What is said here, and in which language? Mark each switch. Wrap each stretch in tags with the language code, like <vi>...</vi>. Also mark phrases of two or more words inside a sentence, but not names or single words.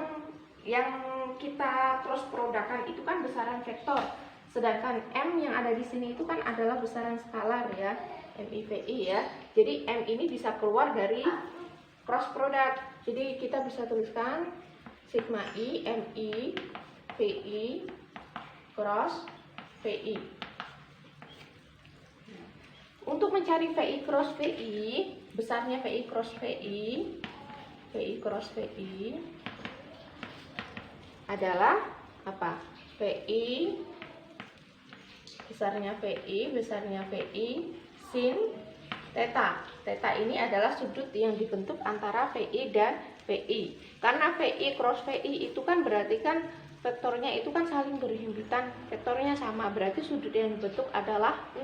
<id>Yang kita cross produkkan itu kan besaran vektor, sedangkan M yang ada di sini itu kan adalah besaran skalar ya, MI/VI ya. Jadi M ini bisa keluar dari</id> <en>cross product.</en> <id>Jadi kita bisa tuliskan sigma I MI VI cross VI. Untuk mencari VI cross VI, besarnya VI cross VI, VI cross VI adalah apa? VI besarnya VI sin theta. Theta ini adalah sudut yang dibentuk antara VI dan VI. Karena VI cross VI itu kan berarti kan vektornya itu kan saling berhimpitan, vektornya sama, berarti sudut yang dibentuk adalah 0.</id>